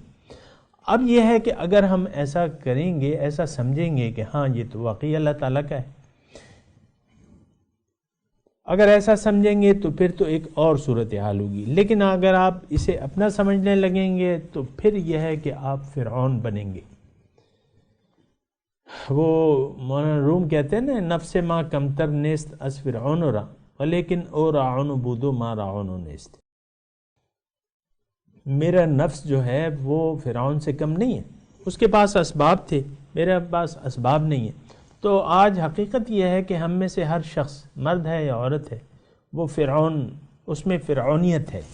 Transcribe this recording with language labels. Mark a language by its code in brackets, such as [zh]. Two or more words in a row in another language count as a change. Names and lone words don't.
[ur] اب یہ ہے کہ اگر ہم ایسا کریں گے، ایسا سمجھیں گے کہ ہاں یہ تو واقعی اللہ تعالیٰ کا ہے، اگر ایسا سمجھیں گے تو پھر تو ایک اور صورتحال ہوگی. لیکن اگر آپ اسے اپنا سمجھنے لگیں گے تو پھر یہ ہے کہ آپ فرعون بنیں گے. وہ مولانا روم کہتے ہیں نا، [fa] نفس ما کمتر نیست از فرعون را ولیکن او راعون بودو ما راعون نیست. [ur] میرا نفس جو ہے وہ فرعون سے کم نہیں ہے، اس کے پاس اسباب تھے، میرے پاس اسباب نہیں ہے. تو آج حقیقت یہ ہے کہ ہم میں سے ہر شخص، مرد ہے یا عورت ہے، وہ فرعون، اس میں فرعونیت ہے.